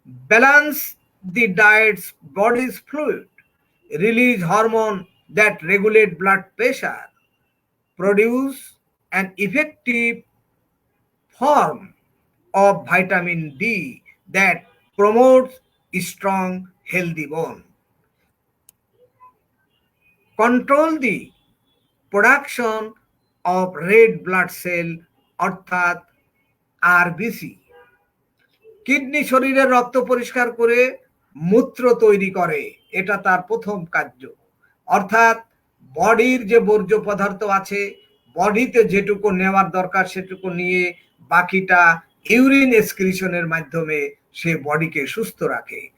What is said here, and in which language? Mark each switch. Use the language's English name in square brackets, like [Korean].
[English] Balance the diets body's fluid, release hormone that regulate blood pressure, produce an effective form of vitamin D that promotes strong, healthy bone. Control the production of red blood cell [Bangla] অর্থাৎ RBC. Kidney শরীরের রক্ত পরিষ্কার করে মূত্র তৈরি করে, এটা তার প্রথম কার্য। অর্থাৎ বডির যে বর্জ্য পদার্থ আছে, বডিতে যেটুকু নেওয়ার দরকার সেটুকু নিয়ে বাকিটা ইউরিন এক্সক্রিশনের মাধ্যমে সে বডিকে সুস্থ রাখে।